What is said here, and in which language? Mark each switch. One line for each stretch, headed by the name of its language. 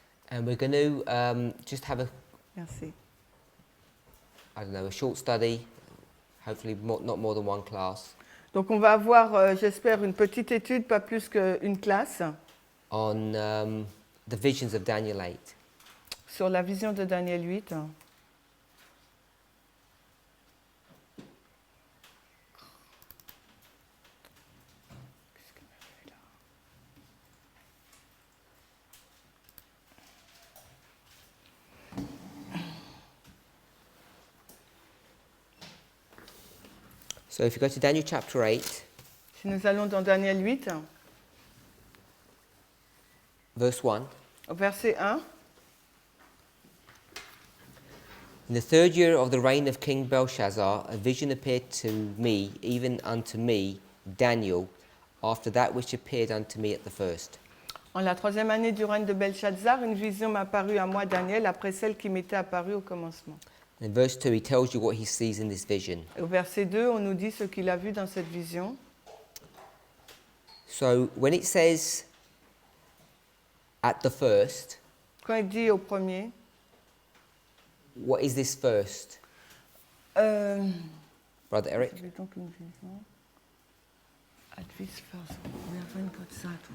English: And we're going to just have
French: merci.
English: a short study, hopefully not more than one class,
French: Donc, on va avoir, j'espère, une petite étude, pas plus qu'une classe,
English: on the visions of Daniel 8.
French: sur la vision de Daniel 8.
English: So if you go to Daniel chapter 8,
French: Si nous allons dans Daniel 8,
English: verse 1.
French: au verset 1,
English: In the third year of the reign of King Belshazzar, a vision appeared to me, even unto me, Daniel, after that which appeared unto me at the first.
French: en la troisième année du règne de Belshazzar, une vision m'apparut à moi, Daniel, après celle qui m'était apparue au commencement.
English: In verse 2, he tells you what he sees in this vision.
French: Et au verset 2, on nous dit ce qu'il a vu dans cette vision.
English: So when it says at the first,
French: Quand il dit au premier,
English: what is this first? Brother Eric?
French: j'avais donc une vision.
English: At this first, we haven't got that.